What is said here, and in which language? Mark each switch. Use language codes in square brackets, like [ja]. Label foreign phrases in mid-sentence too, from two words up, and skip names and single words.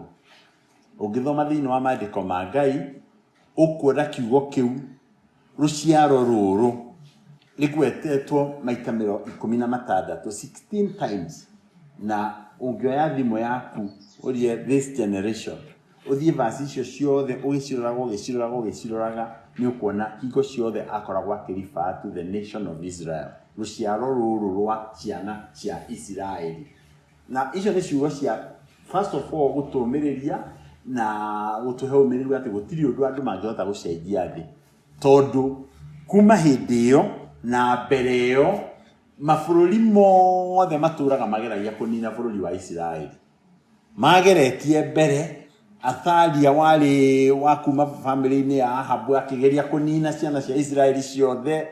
[ki] Ũngĩthoma thĩinĩ wa maandĩko ma Ngai ũkuona kiugo kĩu rũciaro rũrũ rĩgwetetwo maita 16, 16 times. Na ũngĩoya thimũ yaku ũrie [en] this generation, [ki] ũthiĩ verse icio ciothe ũgĩciroraga nĩ ũkuona hingo ciothe akoragwo akĩrefer [en] to the nation of Israel, [ki] rũciaro rũrũ rwa ciana cia Isiraeli. Na icio nĩ ciugo cia [en] first of all [ki] gũtũmĩrĩria na gũtũhe ũmĩrĩru atĩ gũtirĩ ũndũ andũ mangĩhota gũcenjia thĩ, tondũ kuma hĩndĩ ĩyo na mbere ĩyo mabũrũri mothe matũraga mageragia kũnina bũrũri wa Isiraeli. Mageretie mbere, Athalia warĩ wa kuma family-inĩ ya Ahabu akĩgeria kũnina ciana cia Isiraeli ciothe.